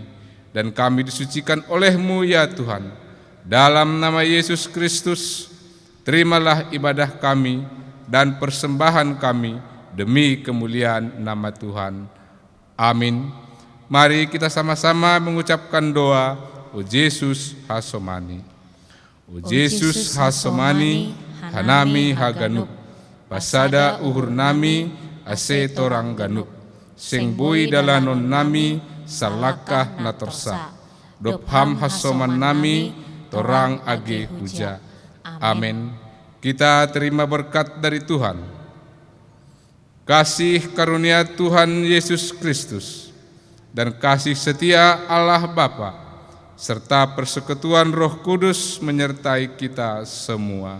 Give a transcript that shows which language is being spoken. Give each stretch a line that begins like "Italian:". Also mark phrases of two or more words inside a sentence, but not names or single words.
Indonesian: Dan kami disucikan oleh-Mu ya Tuhan. Dalam nama Yesus Kristus, terimalah ibadah kami dan persembahan kami demi kemuliaan nama Tuhan. Amin. Mari kita sama-sama mengucapkan doa, O Jesus Hasomani.
Batak Simalungun: O Jesus Hasomani, hanami haganuk, pasada uhur nami, ase torang ganuk, sing bui dalanon nami, salakah natorsa, dopham hasoman nami, torang age huja.
Indonesian: Amin. Kita terima berkat dari Tuhan. Kasih karunia Tuhan Yesus Kristus dan kasih setia Allah Bapa serta persekutuan Roh Kudus menyertai kita semua.